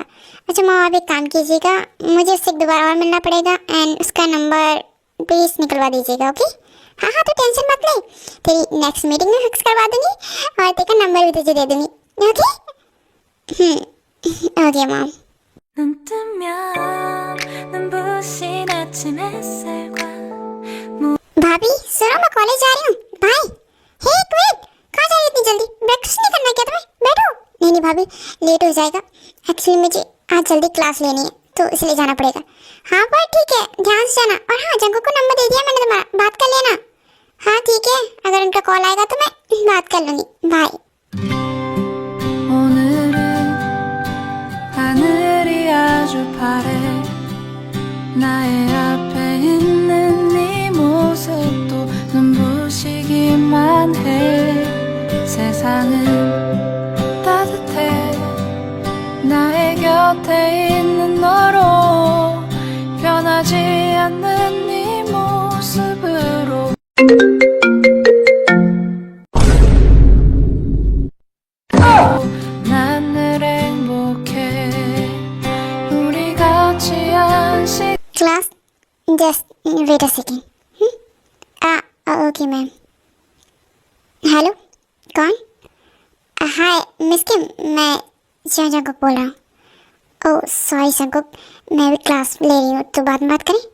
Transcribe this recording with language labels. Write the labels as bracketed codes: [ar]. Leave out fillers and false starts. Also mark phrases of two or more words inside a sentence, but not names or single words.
[hi] अच्छा मॉम, आप एक काम कीजिएगा, मुझे उससे एक दो बार और मिलना पड़ेगा, एंड उसका नंबर प्लीज़ निकलवा दीजिएगा, ओके? हाँ हाँ, तो टेंशन मत ले, तेरी नेक्स्ट मीटिंग में फिक्स करवा दूँगी, और तेरा नंबर भी तुझे दे दूँगी, ओके? ओके मॉम। [ko] 눈 뜨면 눈부신 아침 햇살과 [hi] भाभी सुनो, मैं कॉलेज जा रही हूँ। भाई, हे एक मिनट, कहाँ जा रही है इतनी जल्दी? ब्रेकफास्ट नहीं करना क्या तुम्हें? बैठो। नहीं नहीं भाभी, लेट हो जाएगा, एक्चुअली मुझे आज जल्दी क्लास लेनी है, तो इसलिए जाना पड़ेगा। हाँ पर ठीक है, ध्यान से जाना। और हाँ, जंगकुक को नंबर दे दिया मैंने तुम्हारा, बात कर लेना। हाँ ठीक है, अगर उनका कॉल आएगा तो मैं बात कर लूँगी। बाय। [ko] 오늘은 하늘이 아주 파래 나의 앞에 있는 네 모습도 눈부시기만 해 세상은 따뜻해 나의 곁에 있는 너로 변하지 않는 네 모습으로 난 늘 행복해 우리 같이 한시 [en] class, just wait a second. okay ma'am. [hi] हेलो, कौन? हाय मिस किम, मैं जंगकुक बोल रहा हूँ। ओह सॉरी जंगकुक, मैं भी क्लास ले रही हूँ, तो बाद में बात करें?